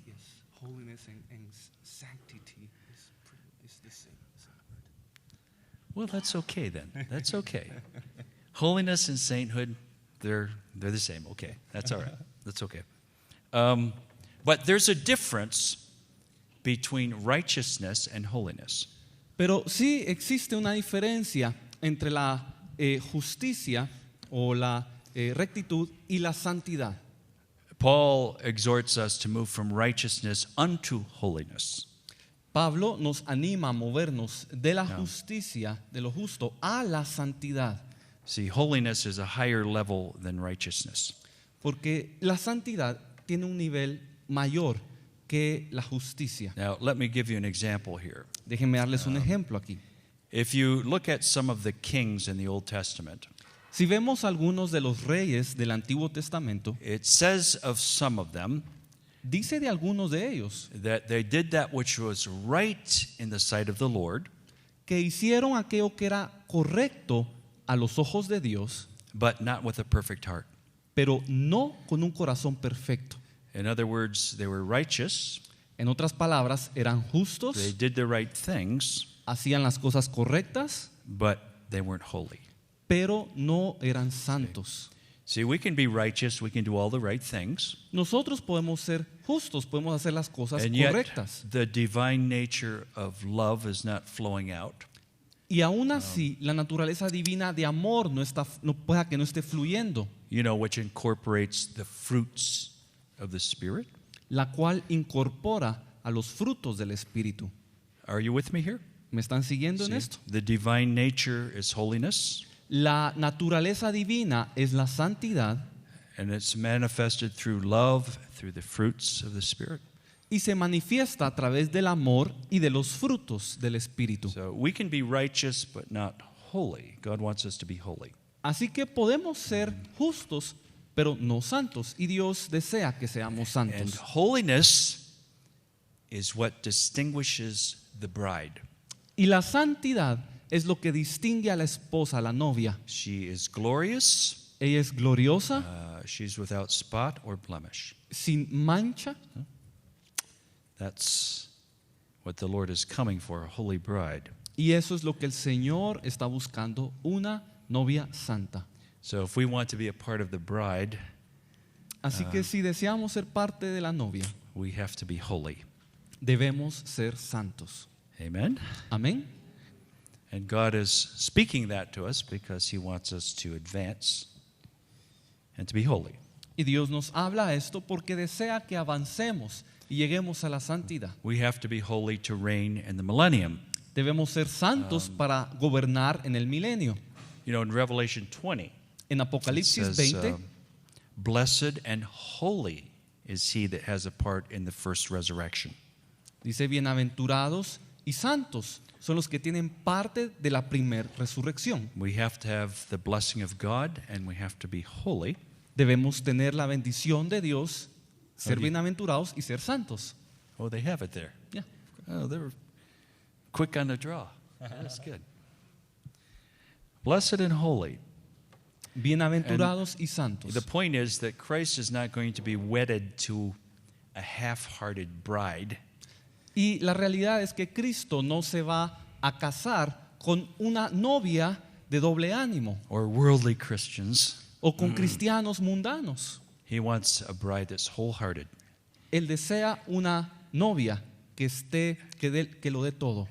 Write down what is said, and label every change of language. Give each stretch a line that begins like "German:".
English: Yes, holiness and sanctity is the same. Well, that's okay then. That's okay. Holiness and sainthood, they're the same. Okay, that's all right. That's okay. But there's a difference between righteousness and holiness.
Spanish: Pero sí existe una diferencia entre la justicia o la rectitud y la santidad.
English: Paul exhorts us to move from righteousness unto holiness.
Spanish: Pablo nos anima a movernos de la justicia, de lo justo, a la santidad.
English: See, holiness is a higher level than righteousness.
Spanish: Porque la santidad tiene un nivel mayor que la justicia.
English: Now, let me give you an example here.
Spanish: Déjenme darles un ejemplo aquí.
English: If you look at some of the kings in the Old Testament,
Spanish: Si vemos algunos de los reyes del Antiguo Testamento,
English: it says of some of them
Spanish: dice de algunos de ellos
English: that they did that which was right in the sight of the Lord,
Spanish: que hicieron aquello que era correcto a los ojos de Dios,
English: but not with a perfect heart.
Spanish: pero no con un corazón perfecto.
English: In other words, they were righteous,
Spanish: En otras palabras, eran
English: they
Spanish: justos,
English: did the right things,
Spanish: hacían las cosas correctas,
English: but they weren't holy.
Spanish: pero no eran santos.
English: See, we can be righteous, we can do all the right things,
Spanish: Nosotros podemos ser justos, podemos hacer las cosas
English: and yet
Spanish: correctas.
English: the divine nature of love is not flowing out.
Spanish: Y aún así, la naturaleza divina de amor no pueda que no esté fluyendo,
English: You know, which incorporates the fruits of the Spirit.
Spanish: la cual incorpora a los frutos del Espíritu.
English: Are you with me here?
Spanish: ¿Me están siguiendo en
English: See,
Spanish: esto?
English: the divine nature is holiness,
Spanish: La naturaleza divina es la santidad
English: and it's manifested through love, through the fruits of the Spirit.
Spanish: y se manifiesta a través del amor y de los frutos del Espíritu.
English: So we can be righteous but not holy. God wants us to be holy.
Spanish: Así que podemos ser justos, pero no santos. Y Dios desea que seamos
English: And
Spanish: santos.
English: holiness is what distinguishes the bride.
Spanish: Y la santidad es lo que distingue a la esposa, a la novia.
English: She is glorious.
Spanish: Ella es gloriosa,
English: She's without spot or blemish.
Spanish: sin mancha.
English: That's what the Lord is coming for, a holy bride.
Spanish: Y eso es lo que el Señor está buscando, una novia santa.
English: So if we want to be a part of the bride,
Spanish: Así que si deseamos ser parte de la novia,
English: we have to be holy.
Spanish: debemos ser santos.
English: Amen?
Spanish: Amén.
English: And God is speaking that to us because He wants us to advance and to be holy.
Spanish: Y Dios nos habla esto porque desea que avancemos y lleguemos a la santidad.
English: We have to be holy to reign in the millennium.
Spanish: Debemos ser santos para gobernar en el milenio.
English: You know, in Revelation 20,
Spanish: En
English: it
Spanish: Apocalipsis
English: says,
Spanish: 20
English: blessed and holy is he that has a part in the first resurrection.
Spanish: dice, bienaventurados y santos son los que tienen parte de la primer resurrección.
English: We have to have the blessing of God and we have to be holy.
Spanish: Debemos tener la bendición de Dios, ser Oye. bienaventurados y ser santos.
English: Oh, they have it there.
Spanish: Ya.
English: Oh, they were quick on the draw. That's good. Blessed and holy.
Spanish: Bienaventurados y santos.
English: The point is that Christ is not going to be wedded to a half-hearted bride.
Spanish: Y la realidad es que Cristo no se va a casar con una novia de doble ánimo
English: Or worldly Christians.
Spanish: o con cristianos mundanos.
English: He wants a bride that's wholehearted
Spanish: Él desea una novia que que lo dé todo